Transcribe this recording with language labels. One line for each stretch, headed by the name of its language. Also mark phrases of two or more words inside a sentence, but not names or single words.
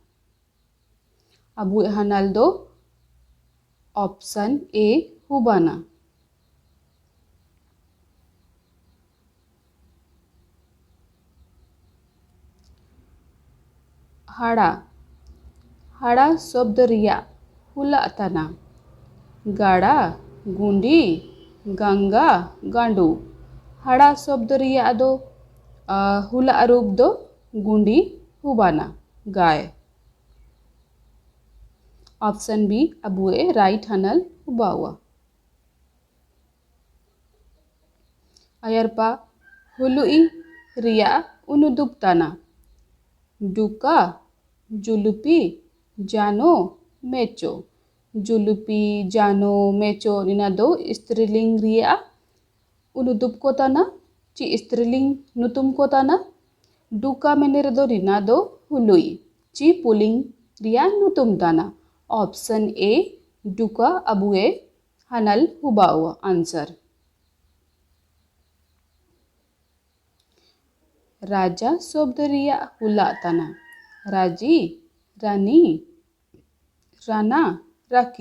Santali: अबू हनल दो
English: option A
Santali: हुबाना हाड़ा हाड़ा शब्द रिया हुला तना गाड़ा गुंडी गंगा गांडू हड़ा शब्द रिया दो हुला रूप दो गुंडी हुबाना गाय।
English: option B
Santali: अबुए राइट हनल हुबावा। अयरपा हुलुई रिया उनुदुप तना डुका जुलुपी जानो मेचो। जुलुपी जानो मेचो निना दो स्त्रीलिंग रिया उनुदुप को तना ची स्त्रीलिंग नुतुम को तना। डुका मेनेर दो निना दो हुलुई ची पुलिंग रिया नुतुम तना।
English: option A
Santali: डुका अबुए हनल हुबावा आंसर। राजा शब्द रिया हुला तना राजी रानी राना राकी।